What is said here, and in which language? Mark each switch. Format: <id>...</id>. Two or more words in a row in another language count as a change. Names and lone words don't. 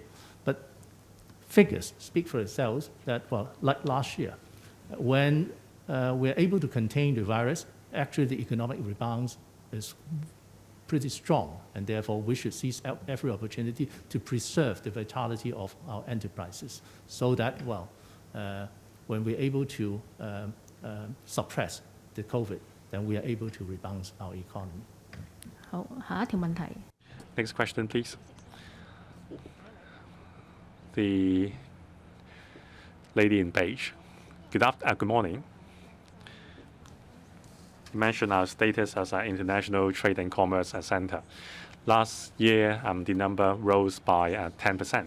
<en>But figures speak for themselves that, well, like last year, when we're able to contain the virus, actually the economic rebound is pretty strong, and therefore we should seize every opportunity to preserve the vitality of our enterprises so that, well, when we're able to suppress the COVID, then we are able to rebound our economy.</en> <yue>好，下一條問題。</yue> <en>Next question, please. The lady in beige. Good morning. You mentioned our status as an international trade and commerce center. Last year, the number rose by 10%.</en>